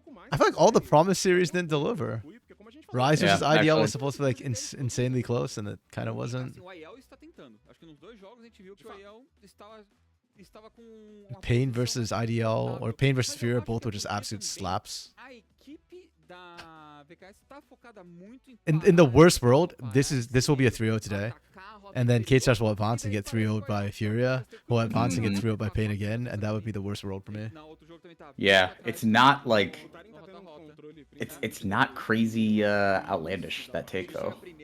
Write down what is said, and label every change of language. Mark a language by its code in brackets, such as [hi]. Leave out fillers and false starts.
[en] I feel like all the promise series didn't deliver. Rise versus IDL actually. was supposed to be like insanely close, and it kind of wasn't. [pt] O AEL está tentando. Acho que nos dois jogos a gente viu que o AEL estava com [en] Pain versus IDL or Pain versus Fear, both were just absolute slaps. [pt] A equipe da VKS está focada muito [en] In the worst world, this will be a 3-0 today. And then K-Stars will advance and get 3-0'd by Furia, will advance and get 3-0'd by Pain again, and that would be the worst world for me. Yeah, it's not like it's not crazy outlandish, that take though.